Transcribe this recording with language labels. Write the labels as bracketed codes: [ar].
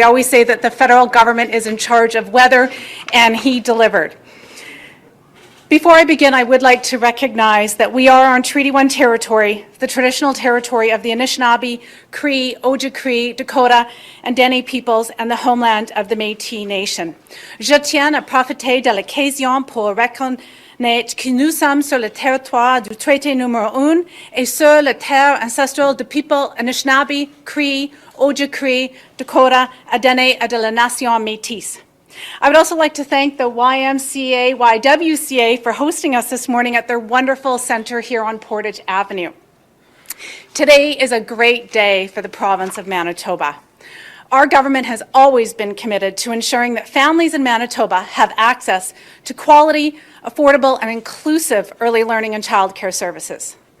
[en] We always say that the federal government is in charge of weather, and he delivered. Before I begin, I would like to recognize that we are on Treaty 1 territory, the traditional territory of the Anishinaabe, Cree, Ojibwe, Dakota, and Dene peoples, and the homeland of the Métis Nation. [fr] Je tiens à profiter de l'occasion pour reconnaître que nous sommes sur le territoire du traité numéro 1 et sur la terre ancestrale de people Anishinaabe, Cree, Ojibwe, Dakota, and Dene de la Nation Métis. [en] I would also like to thank the YWCA for hosting us this morning at their wonderful center here on Portage Avenue. Today is a great day for the province of Manitoba. Our government has always been committed to ensuring that families in Manitoba have access to quality, affordable, and inclusive early learning and childcare services.